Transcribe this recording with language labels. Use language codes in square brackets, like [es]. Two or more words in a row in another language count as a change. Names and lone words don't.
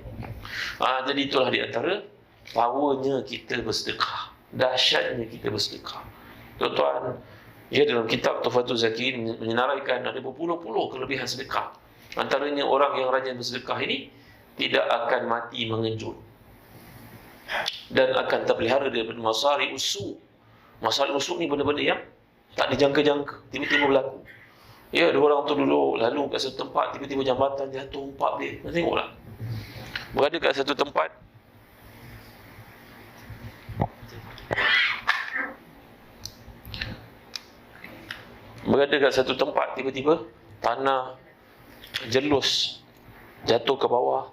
[ms] Jadi itulah di antara powernya kita bersedekah, dahsyatnya kita bersedekah. Tuan-tuan, ya, dalam kitab Tuhfatul Zakirin menyenaraikan ada berpuluh-puluh kelebihan sedekah. Antaranya orang yang rajin bersedekah ini tidak akan mati mengejut dan akan terpelihara daripada masari usuk. Masari usuk ni benda-benda yang tak dijangka-jangka, tiba-tiba berlaku. Ya, ada orang tu dulu lalu kat satu tempat, tiba-tiba jambatan jatuh, umpat dia. Tengoklah, berada kat satu tempat, tiba-tiba tanah jelus jatuh ke bawah.